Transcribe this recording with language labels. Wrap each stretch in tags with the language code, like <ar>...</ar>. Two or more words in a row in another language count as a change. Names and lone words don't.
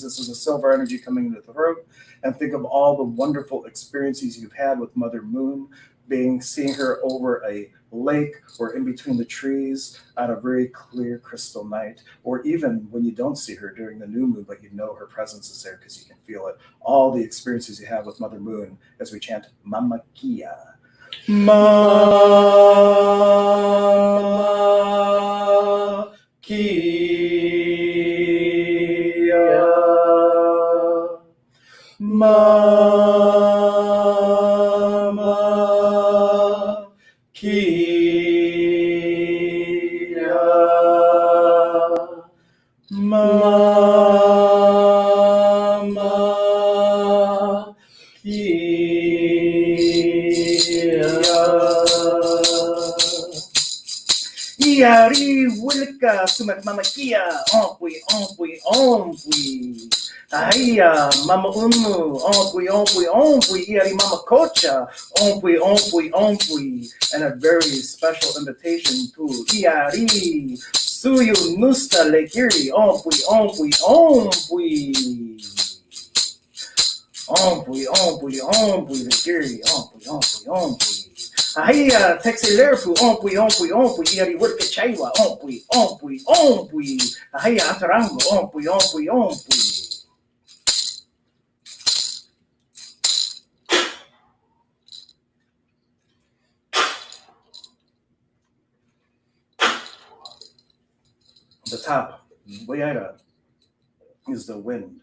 <en>This is a silver energy coming into the throat. And think of all the wonderful experiences you've had with Mother Moon, seeing her over a lake or in between the trees on a very clear crystal night, or even when you don't see her during the new moon, but you know her presence is there because you can feel it. All the experiences you have with Mother Moon as we chant Mama Kia.</en> <qu>Mama Kia. Mama Kia. Mama Kia. Iari Wilka Sumat Mama Kia. Ompui, ompui, ompui. Ahia, Mama Unu, ompui, ompui, ompui, iari Mama Kocha, ompui, ompui, ompui,</qu> <en>and a very special invitation to iari, Suyu Nusta Lekiri,</en> <qu>ompui, ompui, ompui, ompui, ompui, ompui, Lekiri, ompui, ompui, ompui. Ahia, Texilerfu, ompui, ompui, ompui, iari Wurka Chaiwa, ompui, ompui, ompui, ahia, Atarango, ompui, ompui, ompui.</qu> <en>The top, Wayada, is the wind.</en>